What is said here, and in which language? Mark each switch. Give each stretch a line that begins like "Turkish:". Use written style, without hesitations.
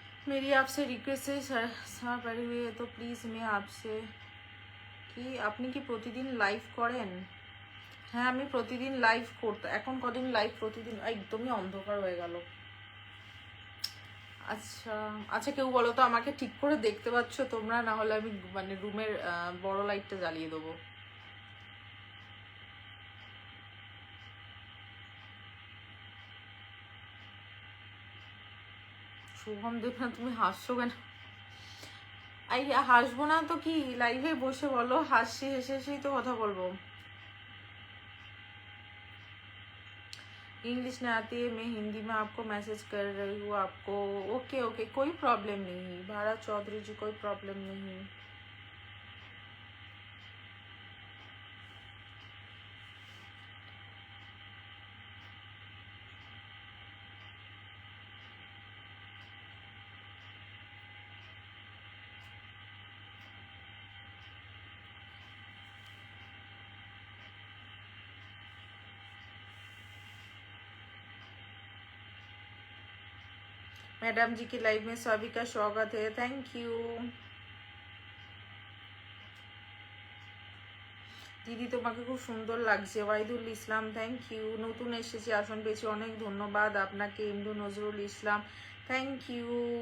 Hindi: मेरी आपसे रिक्वेस्ट है सर पड़ी हुई है तो प्लीज़ मैं आपसे
Bangla: কি আপনি কি প্রতিদিন লাইভ করেন? হ্যাঁ আমি প্রতিদিন লাইভ করতে, এখন কদিন লাইভ প্রতিদিন একদমই অন্ধকার হয়ে গেল। আচ্ছা আচ্ছা কেউ বলো তো আমাকে ঠিক করে দেখতে পাচ্ছ তোমরা? না হলে আমি মানে রুমের বড় লাইটটা জ্বালিয়ে দেবো। শুভম দেবনা তুমি হাসছো কেন? এই হাসবো না তো কি, লাইভে বসে বলো, হাসি হেসে হেসেই তো কথা বলবো।
Hindi: इंग्लिश नहीं आती है, मैं हिंदी में आपको मैसेज कर रही हूँ आपको। ओके ओके कोई प्रॉब्लम नहीं भारत चौधरी जी, कोई प्रॉब्लम नहीं। मैडम जी की लाइव में सभी का स्वागत है, थैंक यू।
Bangla: দিদি তোমাকে খুব সুন্দর লাগছে, ওয়াইদুল ইসলাম থ্যাংক ইউ। নতুন এসেছি, আসন পেয়েছি, অনেক ধন্যবাদ আপনাকে। MD Nazrul Islam thank you.